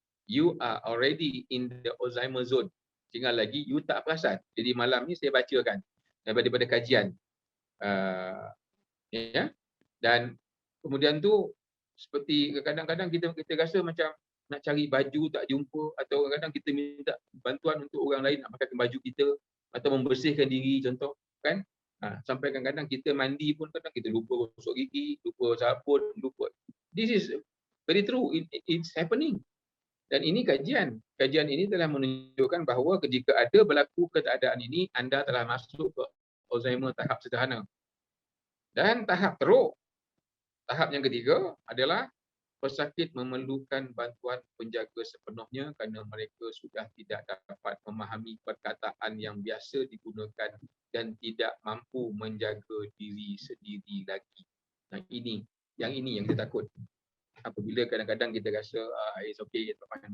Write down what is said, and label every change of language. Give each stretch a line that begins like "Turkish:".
English: You are already in the Alzheimer zone.
Malay: Tinggal lagi you tak perasan. Jadi malam ni saya bacakan daripada kajian. Ya. Dan kemudian tu seperti kadang-kadang kita rasa macam nak cari baju tak jumpa, atau kadang-kadang kita minta bantuan untuk orang lain nak pakaikan baju kita atau membersihkan diri contoh kan. Sampai kadang-kadang kita mandi pun kadang kita lupa gosok gigi, lupa sabun, lupa.
English: This is very true, it's happening.
Malay: Dan ini kajian ini telah menunjukkan bahawa ketika ada berlaku keadaan ini, anda telah masuk ke Alzheimer tahap sederhana. Dan tahap teruk, tahap yang ketiga adalah pesakit memerlukan bantuan penjaga sepenuhnya kerana mereka sudah tidak dapat memahami perkataan yang biasa digunakan dan tidak mampu menjaga diri sendiri lagi. Nah, ini yang kita takut. Apabila kadang-kadang kita rasa
English: it's okay, it's fine.